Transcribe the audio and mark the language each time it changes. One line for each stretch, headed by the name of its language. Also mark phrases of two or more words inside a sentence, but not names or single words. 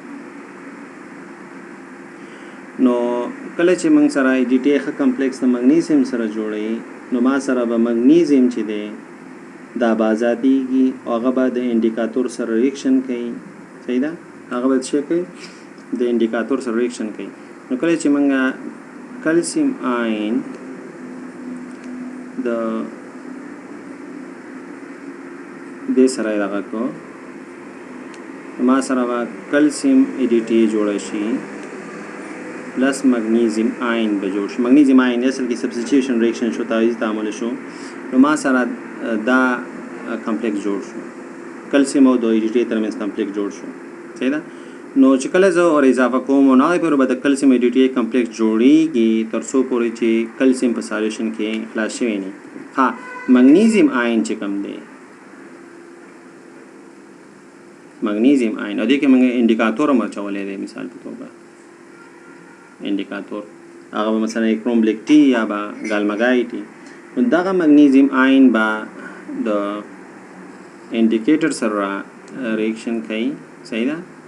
Pashto: نو کله چې موږ سره
English: DTE complex
Pashto: د مګنیزیم سره جوړې نو ما سره به مګنیزیم چې دی دا بازاتیږي او هغه به د انډیکاتور سره ریاکشن کوي صحیح ده هغه به څه کوي د انډیکاتور سره ریاکشن کوي نو کله چې موږ
English: calcium ion
Pashto: د دې سره دغه کو ما سره به
English: calcium EDTA
Pashto: جوړ شي
English: plus magnesium ion
Pashto: به جوړ شي
English: magnesium ion
Pashto: اصل کې
English: substitution reaction
Pashto: شو تعویض تعامل شو نو ما سره دا کمپلیکس جوړ شو کلسیم او د ای ډي ټي ترمنځ کمپلیکس جوړ شو صحیح ده نو چې کله زه اور اضافه کوم نو هغه پر د
English: calcium EDT complex
Pashto: جوړیږي تر څو پورې چې کلسیم په سالیوشن کې خلاص شوی نه ها
English: magnesium ion
Pashto: چې کوم دی
English: magnesium ion
Pashto: او دې کې موږ انډیکاتور مرچولې دی مثال په توګه इंडिकाtor هغه مثلا
English: chrome black T
Pashto: یا با ګالمګای ټي نو دغه
English: magnesium ion
Pashto: با د انډیکیټر سره ریاکشن کوي صحیح ده